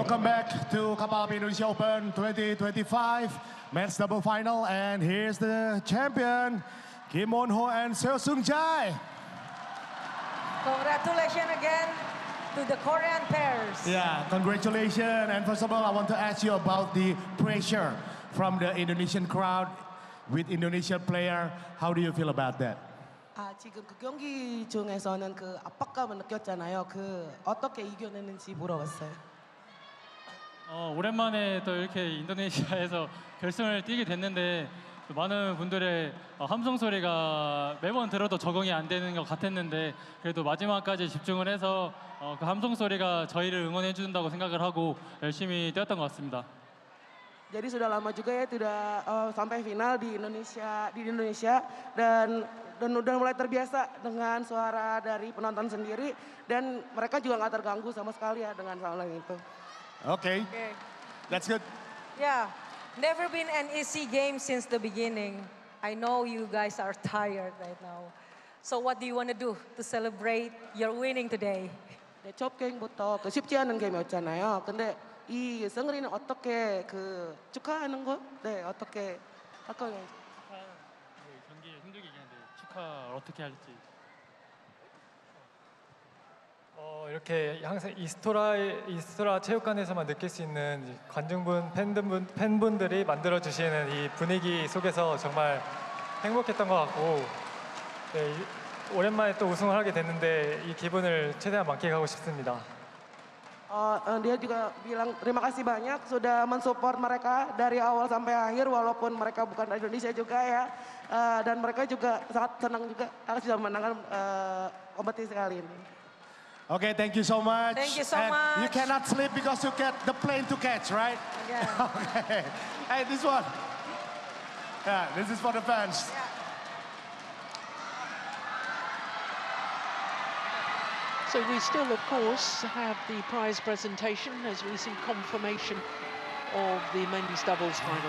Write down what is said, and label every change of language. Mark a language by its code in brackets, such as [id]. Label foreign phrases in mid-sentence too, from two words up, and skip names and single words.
[en] Welcome back to KAPAL Indonesia Open 2025 men's double final, and here's the champion, Kim Won-ho and Seo Seung-jae. Congratulations again to the Korean pairs. Yeah, congratulations. And first of all, I want to ask you about the pressure from the Indonesian crowd with Indonesian player. How do you feel about that? [ko] 지금 그 경기 중에서는 그 압박감을 느꼈잖아요. 그 어떻게 이겨내는지 물어봤어요. 오랜만에 또 이렇게 인도네시아에서 결승을 뛰게 됐는데 많은 분들의 함성 소리가 매번 들어도 적응이 안 되는 것 같았는데 그래도 마지막까지 집중을 해서 그 함성 소리가 저희를 응원해 준다고 생각을 하고 열심히 뛰었던 것 같습니다. [id] Jadi sudah lama juga ya tidak sampai final di Indonesia dan udah mulai terbiasa dengan suara dari penonton sendiri dan mereka juga nggak terganggu sama sekali ya dengan sound itu. [en] Okay, that's good. Yeah, never been an easy game since the beginning. I know you guys are tired right now. So what do you want to do to celebrate your winning today? [ko] 네, 첫 게임부터 그 쉽지 않은 게임이었잖아요. 근데 이 승리는 어떻게 그 축하하는 거? 네, 어떻게 할 거예요? 경기 힘들게 이겼는데 축하 어떻게 할지. 이렇게 항상 이스토라 체육관에서만 느낄 수 있는 관중분, 팬분들이 만들어 주시는 이 분위기 속에서 정말 행복했던 것 같고, 네, 오랜만에 또 우승을 하게 됐는데 이 기분을 최대한 만끽하고 싶습니다. [id] Dia juga bilang terima kasih banyak sudah mensupport mereka dari awal sampai akhir walaupun mereka bukan dari Indonesia juga ya, dan mereka juga sangat senang juga harus sudah menangkan kompetisi kali ini. [en] Okay, thank you so much. Thank you so and much. You cannot sleep because you get the plane to catch, right? Yeah. Okay. Hey, this one. Yeah, this is for the fans. So we still, of course, have the prize presentation as we see confirmation of the men's doubles final.